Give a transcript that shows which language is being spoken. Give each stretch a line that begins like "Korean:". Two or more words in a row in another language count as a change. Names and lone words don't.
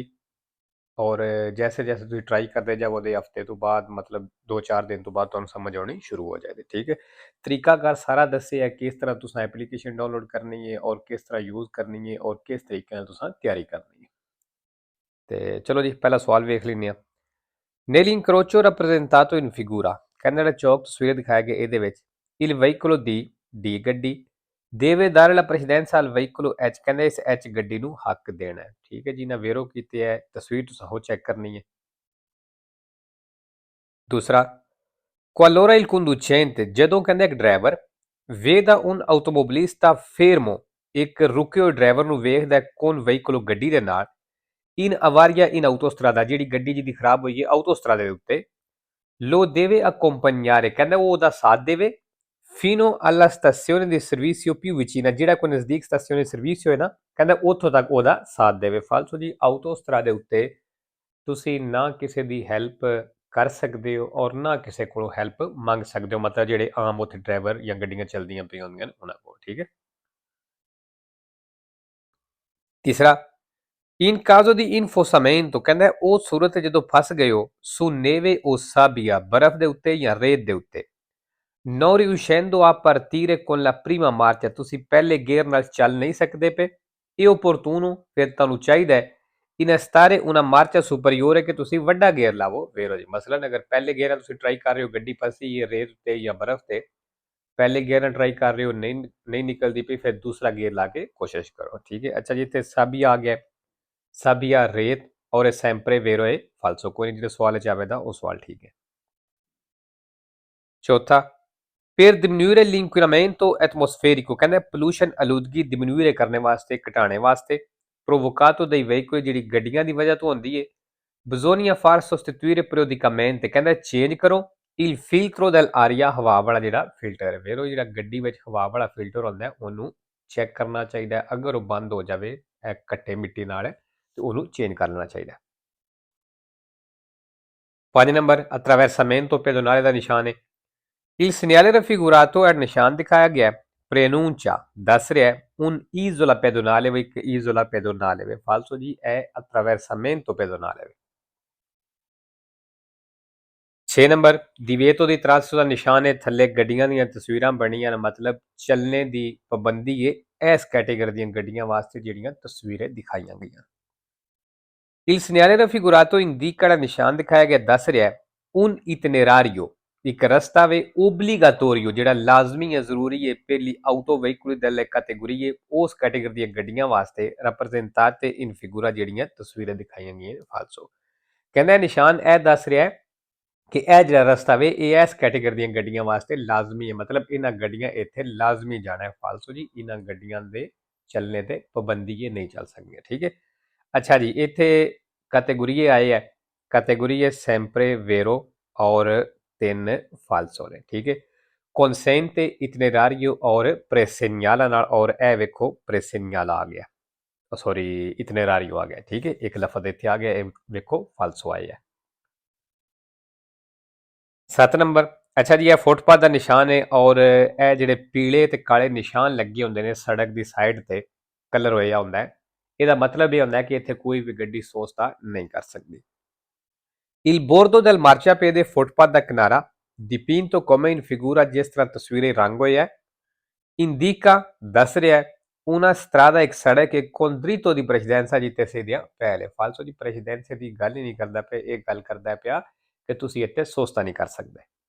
Punjabi: ਔਰ ਜੈਸੇ ਜੈਸੇ ਤੁਸੀਂ ਟ੍ਰਾਈ ਕਰਤੇ ਜਾਓ ਹਫ਼ਤੇ ਤੋ ਬਾਦ ਮਤਲਬ 2-4 ਦਿਨ ਤੋ ਬਾਦ ਤੁਹਾਨੂੰ ਸਮਝ ਆਨੀ ਸ਼ੁਰੂ ਹੋ ਜਾਏਗੀ। ਠੀਕ ਹੈ, ਤਰੀਕਾਕਾਰ ਸਾਰਾ ਦੱਸੇ ਹੈ, ਕਿਸ ਤਰ੍ਹਾਂ ਤੁਸਾਂ ਐਪਲੀਕੇਸ਼ਨ ਡਾਊਨਲੋਡ ਕਰਨੀ ਹੈ ਔਰ ਕਿਸ ਤਰ੍ਹਾਂ ਯੂਜ਼ ਕਰਨੀ ਹੈ ਔਰ ਕਿਸ ਤਰੀਕੇ ਨਾਲ ਤੁਸਾਂ ਤਿਆਰੀ ਕਰਨੀ ਹੈ। ਤੋ ਚਲੋ ਜੀ, ਪਹਿਲਾ ਸਵਾਲ ਵੇਖ ਲੈਨੇ।
Italian: Nell'incrocio rappresentato in figura,
Punjabi: ਕਹਿੰਦਾ ਜਿਹੜਾ ਚੌਕ ਤਸਵੀਰ ਦਿਖਾਇਆ ਗਿਆ ਇਹਦੇ ਵਿੱਚ
Italian: il veicolo D
Punjabi: ਗੱਡੀ
Italian: deve dare la precedenza al veicolo H,
Punjabi: ਕਹਿੰਦਾ ਇਸ H ਗੱਡੀ ਨੂੰ ਹੱਕ ਦੇਣਾ ਹੈ। ਠੀਕ ਹੈ ਜੀ, ਨਾ ਵੇਰੋ ਕੀਤੇ ਹੈ ਤਸਵੀਰ ਤੁਸੀਂ ਹੋ ਚੈੱਕ ਕਰਨੀ ਹੈ। ਦੂਸਰਾ,
Italian: qualora il conducente,
Punjabi: ਜਦੋਂ ਕਹਿੰਦਾ ਇੱਕ ਡਰਾਈਵਰ
Italian: veda un automobilista fermo,
Punjabi: ਇੱਕ ਰੁਕੇ ਹੋਏ ਡਰਾਈਵਰ ਨੂੰ ਵੇਖਦਾ ਕੌਣ veicolo ਗੱਡੀ ਦੇ ਨਾਲ
Italian: in avaria in autostrada,
Punjabi: ਜਿਹੜੀ ਗੱਡੀ ਜਿਹਦੀ ਖਰਾਬ ਹੋਈ ਹੈ ਆਟੋਸਟਰਾਦਾ ਦੇ ਉੱਤੇ
Italian: lo deve accompagnare,
Punjabi: ਕਹਿੰਦਾ ਉਹ ਉਹਦਾ ਸਾਥ ਦੇਵੇ
Italian: fino alla stazione di servizio più vicina,
Punjabi: ਜਿਹੜਾ ਕੋਈ ਨਜ਼ਦੀਕ ਸਟੇਸ਼ਨ ਸਰਵਿਸ ਹੋਏ ਨਾ ਕਹਿੰਦਾ ਉੱਥੋਂ ਤੱਕ ਉਹਦਾ ਸਾਥ ਦੇਵੇ। ਫਾਲਤੂ ਜੀ ਆਟੋਸਟਰਾਦੇ ਉੱਤੇ ਤੁਸੀਂ ਨਾ ਕਿਸੇ ਦੀ ਹੈਲਪ ਕਰ ਸਕਦੇ ਹੋ ਔਰ ਨਾ ਕਿਸੇ ਕੋਲੋਂ ਹੈਲਪ ਮੰਗ ਸਕਦੇ ਹੋ, ਮਤਲਬ ਜਿਹੜੇ ਆਮ ਉੱਥੇ ਡਰਾਈਵਰ ਜਾਂ ਗੱਡੀਆਂ ਚੱਲਦੀਆਂ ਪਈਆਂ ਹੁੰਦੀਆਂ ਨੇ ਉਹਨਾਂ ਕੋਲ। ਠੀਕ ਹੈ। ਤੀਸਰਾ,
Italian: in caso di infosamento,
Punjabi: ਕਹਿੰਦਾ ਉਹ ਸੂਰਤ ਜਦੋਂ ਫਸ ਗਏ ਹੋ
Italian: su neve o sabbia,
Punjabi: ਬਰਫ਼ ਦੇ ਉੱਤੇ ਜਾਂ ਰੇਤ ਦੇ ਉੱਤੇ
Italian: non riuscendo a partire con la prima marcia,
Punjabi: ਤੁਸੀਂ ਪਹਿਲੇ ਗੇਅਰ ਨਾਲ ਚੱਲ ਨਹੀਂ ਸਕਦੇ ਪਏ, ਇਹ opportuno, ਫਿਰ ਤੁਹਾਨੂੰ ਚਾਹੀਦਾ ਹੈ
Italian: innestare una marcia superiore,
Punjabi: ਕਿ ਤੁਸੀਂ ਵੱਡਾ ਗੇਅਰ ਲਾਵੋ। ਵੇਰੋ ਜੀ, ਮਸਲਨ ਅਗਰ ਪਹਿਲੇ ਗੇਅਰ ਨਾਲ ਤੁਸੀਂ ਟਰਾਈ ਕਰ ਰਹੇ ਹੋ, ਗੱਡੀ ਫਸੀ ਹੈ ਰੇਤ ਤੇ ਜਾਂ ਬਰਫ਼ ਤੇ, ਪਹਿਲੇ ਗੇਅਰ ਨਾਲ ਟਰਾਈ ਕਰ ਰਹੇ ਹੋ ਨਹੀਂ ਨਿਕਲਦੀ ਪਈ, ਫਿਰ ਦੂਸਰਾ ਗੇਅਰ ਲਾ ਕੇ ਕੋਸ਼ਿਸ਼ ਕਰੋ। ਠੀਕ ਹੈ। ਅੱਛਾ ਜੀ, ਇੱਥੇ ਸਾਬੀਆ ਆ ਗਿਆ, ਸਾਬੀਆ ਰੇਤ ਔਰ ਇਹ
Italian: sempre vero
Punjabi: ਇਹ ਫਾਲਸੋ। ਕੋਈ ਨਹੀਂ, ਜਿਹੜੇ ਸਵਾਲ 'ਚ ਆਵੇਦਾ ਉਹ ਸਵਾਲ ਠੀਕ ਹੈ। ਚੌਥਾ,
Italian: per diminuire l'inquinamento atmosferico,
Punjabi: ਕਹਿੰਦੇ pollution ਆਲੂਦਗੀ diminuire ਕਰਨੇ ਵਾਸਤੇ, ਘਟਾਣੇ ਵਾਸਤੇ
Italian: provocato dai veicoli,
Punjabi: ਜਿਹੜੀ ਗੱਡੀਆਂ ਦੀ ਵਜ੍ਹਾ ਤੋਂ ਹੁੰਦੀ ਹੈ
Italian: bisogna far sostituire periodicamente,
Punjabi: ਕਹਿੰਦਾ ਚੇਂਜ ਕਰੋ
Italian: il filtro dell'aria,
Punjabi: ਹਵਾ ਵਾਲਾ ਜਿਹੜਾ ਫਿਲਟਰ ਹੈ। ਵੇਰੋ ਜਿਹੜਾ ਗੱਡੀ ਵਿੱਚ ਹਵਾ ਵਾਲਾ ਫਿਲਟਰ ਹੁੰਦਾ ਉਹਨੂੰ ਚੈੱਕ ਕਰਨਾ ਚਾਹੀਦਾ, ਅਗਰ ਉਹ ਬੰਦ ਹੋ ਜਾਵੇ ਘੱਟੇ ਮਿੱਟੀ ਨਾਲ ਤੇ ਉਹਨੂੰ ਚੇਂਜ ਕਰ ਲੈਣਾ ਚਾਹੀਦਾ। 5 ਨੰਬਰ,
Italian: attraversamento pedonale
Punjabi: ਦਾ ਨਿਸ਼ਾਨ ਹੈ
Italian: il segnale raffigurato è
Punjabi: ਨਿਸ਼ਾਨ ਦਿਖਾਇਆ ਗਿਆ preannuncia, ਦੱਸ ਰਿਹਾ
Italian: un isola pedonale,
Punjabi: ਇੱਕ
Italian: isola pedonale
Punjabi: ਵੇ ਫਾਲਸੋ ਜੀ,
Italian: è attraversamento pedonale
Punjabi: ਵੇ। 6 ਨੰਬਰ,
Italian: divieto di transito
Punjabi: ਦਾ ਨਿਸ਼ਾਨ ਹੈ ਥੱਲੇ ਗੱਡੀਆਂ ਦੀਆਂ ਤਸਵੀਰਾਂ ਬਣੀਆਂ ਨੇ, ਮਤਲਬ ਚੱਲਣੇ ਦੀ ਪਾਬੰਦੀ ਹੈ ਇਸ ਕੈਟੇਗਰੀ ਦੀਆਂ ਗੱਡੀਆਂ ਵਾਸਤੇ ਜਿਹੜੀਆਂ ਤਸਵੀਰਾਂ ਦਿਖਾਈਆਂ ਗਈਆਂ।
Italian: il segnale raffigurato indica,
Punjabi: ਨਿਸ਼ਾਨ ਦਿਖਾਇਆ ਗਿਆ ਦੱਸ ਰਿਹਾ
Italian: un itinerario,
Punjabi: ਇੱਕ ਰਸਤਾ ਵੇ obligatorio, ਜਿਹੜਾ ਲਾਜ਼ਮੀ ਹੈ ਜ਼ਰੂਰੀ ਹੈ ਪਹਿਲੀ
Italian: auto veicoli delle categorie,
Punjabi: ਉਸ ਕੈਟੇਗਰੀ ਦੀਆਂ ਗੱਡੀਆਂ ਵਾਸਤੇ
Italian: rappresentate in figura,
Punjabi: ਜਿਹੜੀਆਂ ਤਸਵੀਰਾਂ ਦਿਖਾਈਆਂ ਗਈਆਂ ਫਾਲਸੋ। ਕਹਿੰਦਾ ਨਿਸ਼ਾਨ ਇਹ ਦੱਸ ਰਿਹਾ ਕਿ ਇਹ ਜਿਹੜਾ ਰਸਤਾ ਵੇ ਇਹ ਇਸ ਕੈਟੇਗਰੀ ਦੀਆਂ ਗੱਡੀਆਂ ਵਾਸਤੇ ਲਾਜ਼ਮੀ ਹੈ, ਮਤਲਬ ਇਹਨਾਂ ਗੱਡੀਆਂ ਇੱਥੇ ਲਾਜ਼ਮੀ ਜਾਣਾ ਹੈ। ਫਾਲਸੋ ਜੀ, ਇਹਨਾਂ ਗੱਡੀਆਂ ਦੇ ਚੱਲਣੇ ਤੇ ਪਾਬੰਦੀ ਇਹ ਨਹੀਂ ਚੱਲ ਸਕਦੀਆਂ। ਠੀਕ ਹੈ। ਅੱਛਾ ਜੀ, ਇਤਨੇ ਕੈਟੇਗਰੀ ਆਏ ਹੈ, ਕੈਟੇਗਰੀ ਹੈ
Italian: sempre vero
Punjabi: और 3 falso ने। ਠੀਕ ਹੈ,
Italian: consente itinerario
Punjabi: और presegnala नाल, और ए वेखो presegnala आ गया, सॉरी itinerario आ गया। ਠੀਕ ਹੈ, ਇੱਕ ਲਫ਼ਜ਼ ਇੱਥੇ ਆ ਗਿਆ, ਵੇਖੋ falso ਆਇਆ ਹੈ। 7 ਨੰਬਰ, ਅੱਛਾ ਜੀ, ਯਹ ਫੁੱਟਪਾਥ ਕਾ ਨਿਸ਼ਾਨ ਹੈ ਔਰ ਯਹ ਜਿਹੜੇ ਪੀਲੇ ਤੇ ਕਾਲੇ ਨਿਸ਼ਾਨ ਲੱਗੇ ਹੁੰਦੇ ਨੇ ਸੜਕ ਕੀ ਸਾਈਡ ਤੇ ਕਲਰ ਹੋਇਆ ਹੁੰਦਾ ਹੈ, ਇਹਦਾ ਮਤਲਬ ਇਹ ਹੁੰਦਾ ਕਿ ਇੱਥੇ ਕੋਈ ਵੀ ਗੱਡੀ ਸੋਚਤਾ ਨਹੀਂ ਕਰ ਸਕਦੀ।
Italian: il bordo del marciapiede,
Punjabi: ਫੁੱਟਪਾਥ ਦਾ ਕਿਨਾਰਾ
Italian: dipinto come in figura,
Punjabi: ਜਿਸ ਤਰ੍ਹਾਂ ਤਸਵੀਰੇ ਰੰਗ ਹੋਇਆ indica, ਦੱਸ ਰਿਹਾ
Italian: una strada
Punjabi: ਇੱਕ ਸੜਕ
Italian: è con dritto di precedenza
Punjabi: ਜਿੱਥੇ ਸਿੱਧੀਆਂ ਪਹਿਲ ਹੈ। ਫਾਲਸੋ ਜੀ ਪ੍ਰੈਸੀਡੈਂਸੀ ਦੀ ਗੱਲ ਹੀ ਨਹੀਂ ਕਰਦਾ ਪਿਆ, ਇਹ ਗੱਲ ਕਰਦਾ ਪਿਆ ਕਿ ਤੁਸੀਂ ਇੱਥੇ ਸੋਚਤਾ ਨਹੀਂ ਕਰ ਸਕਦੇ।